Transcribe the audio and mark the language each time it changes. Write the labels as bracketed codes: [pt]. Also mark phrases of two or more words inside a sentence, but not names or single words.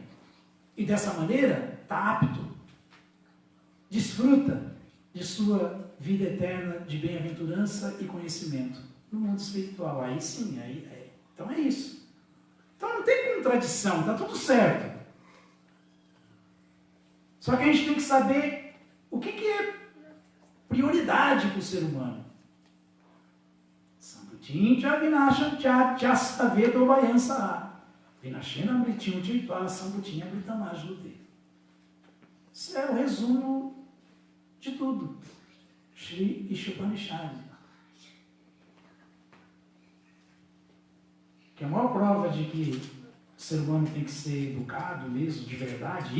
[pt] E dessa maneira, está apto, desfruta de sua vida eterna de bem-aventurança e conhecimento no mundo espiritual. Aí sim, então é isso. Então não tem contradição, está tudo certo. Só que a gente tem que saber o que é prioridade para o ser humano. [sa] सम्भूतिं चविनाशं चयस्तद्वेद उभयंसह विनाशेन मृत्युं तीर्त्वा सम्भूत्या अमृतमश्नुते. [pt] Isso é o resumo de tudo. Shri Upanishad. Que é a maior prova de que o ser humano tem que ser educado mesmo, de verdade.